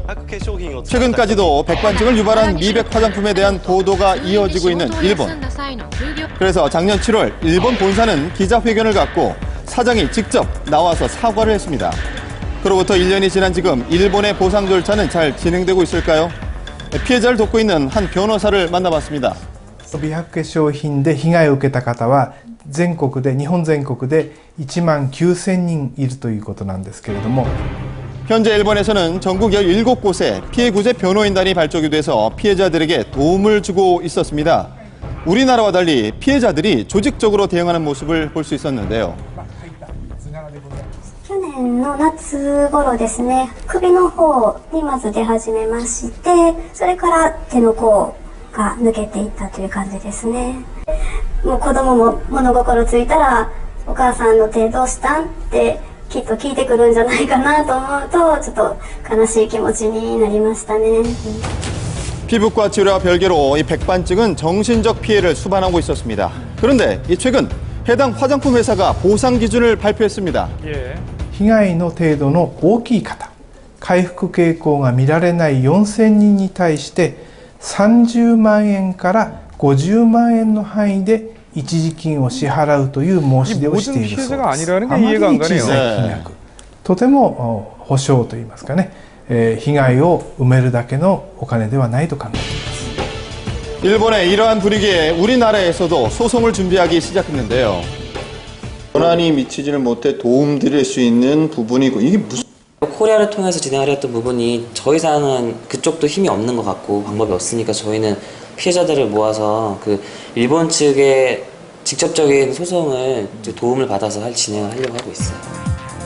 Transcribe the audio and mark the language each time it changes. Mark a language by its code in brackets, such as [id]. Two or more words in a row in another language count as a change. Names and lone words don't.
[ko] 최근까지도 백반증을 유발한 미백 화장품에 대한 보도가 이어지고 있는 일본. 그래서 작년 7월 일본 본사는 기자회견을 갖고 사장이 직접 나와서 사과를 했습니다. 그로부터 1년이 지난 지금 일본의 보상 절차는 잘 진행되고 있을까요? 피해자를 돕고 있는 한 변호사를 만나봤습니다. [ja] 美白化粧品で被害を受けた方は日本全国で1万9000人いるということなんですけれども [ko] 현재 일본에서는 전국 17곳에 피해 구제 변호인단이 발족이 돼서 피해자들에게 도움을 주고 있었습니다. 우리나라와 달리 피해자들이 조직적으로 대응하는 모습을 볼 수 있었는데요. [ja] 去年の夏頃ですね、首の方にまず出始めまして、それから手の甲が抜けていったという感じですね。もう子供も物心ついたら、お母さんの手どうしたんってきっと聞いてくるんじゃないかなと思うと、ちょっと悲しい気持ちになりましたね。 [ko] 피부과 치료와 별개로 이 백반증은 정신적 피해를 수반하고 있었습니다. 그런데 최근 해당 화장품 회사가 보상 기준을 발표했습니다. [ja] 被害の程度の大きい方、回復傾向が見られない4000人に対して30万円から50万円の範囲で一時金を支払うという申し出をしているそうです。あまりに小さい金額、とても保証といいますかね、被害を埋めるだけのお金ではないと考えています。 [ko] 일본의 이러한 분위기에 우리나라에서도 소송을 준비하기 시작했는데요. 원한이 미치지를 못해 도움드릴 수 있는 부분이고 이게 무슨 코리아를 통해서 진행하려 했던 부분이 더 이상은 그쪽도 힘이 없는 것 같고 방법이 없으니까 저희는 피해자들을 모아서 그 일본 측의 직접적인 소송을 이제 도움을 받아서 진행을 하려고 하고 있어요.